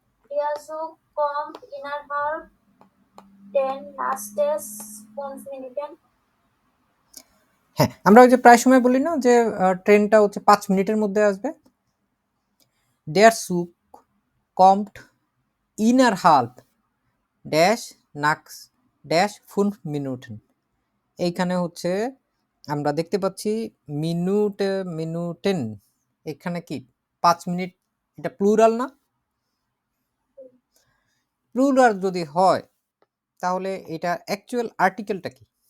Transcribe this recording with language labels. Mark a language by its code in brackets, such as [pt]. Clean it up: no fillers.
[de] Der Zug kommt innerhalb den nächsten 5 Minuten. [bn] হ্যাঁ, আমরা ওই যে প্রায় সময় বলি না যে ট্রেনটা হচ্ছে 5 মিনিটের মধ্যে আসবে। [de] Der Zug kommt innerhalb ড্যাশ নাক্স ড্যাশ 5 Minuten। [bn] এইখানে হচ্ছে আমরা দেখতে পাচ্ছি মিনুটেন, এখানে কি 5 মিনিট, এটা প্লুরাল না? প্লুরাল যদি হয় তাহলে এটা অ্যাকচুয়াল আর্টিকেলটা কি?